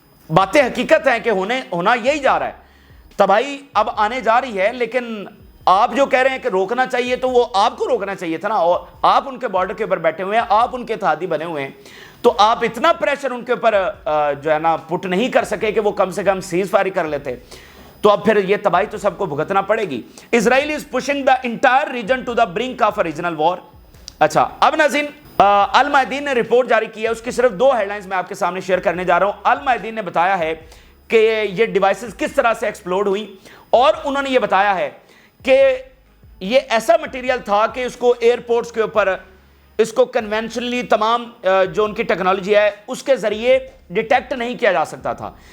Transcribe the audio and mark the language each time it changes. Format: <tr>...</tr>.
<ur>باتیں حقیقت ہیں کہ ہونا یہی جا رہا ہے. تباہی اب آنے جا رہی ہے, لیکن آپ جو کہہ رہے ہیں کہ روکنا چاہیے, تو وہ آپ کو روکنا چاہیے تھا نا. اور آپ ان کے بارڈر کے اوپر بیٹھے ہوئے ہیں, آپ ان کے اتحادی بنے ہوئے ہیں, تو آپ اتنا پریشر ان کے اوپر جو ہے نا پٹ نہیں کر سکے کہ وہ کم سے کم سیز فائر کر لیتے. تو اب پھر یہ تباہی تو سب کو بھگتنا پڑے گی.</ur> <en>Israel is pushing the entire region to the brink of a regional war.</en> <ur>اچھا, اب ناظرین, المایدین نے رپورٹ جاری کی ہے, اس کی صرف 2 ہیڈ لائنز میں آپ کے سامنے شیئر کرنے جا رہا ہوں. المایدین نے بتایا ہے کہ یہ ڈیوائسز کس طرح سے ایکسپلوڈ ہوئی, اور انہوں نے یہ بتایا ہے کہ یہ ایسا مٹیریل تھا کہ اس کو ایئرپورٹس کے اوپر اس کو کنونشنلی تمام جو ان کی ٹیکنالوجی ہے اس کے ذریعے ڈیٹیکٹ نہیں کیا جا سکتا تھا.</ur>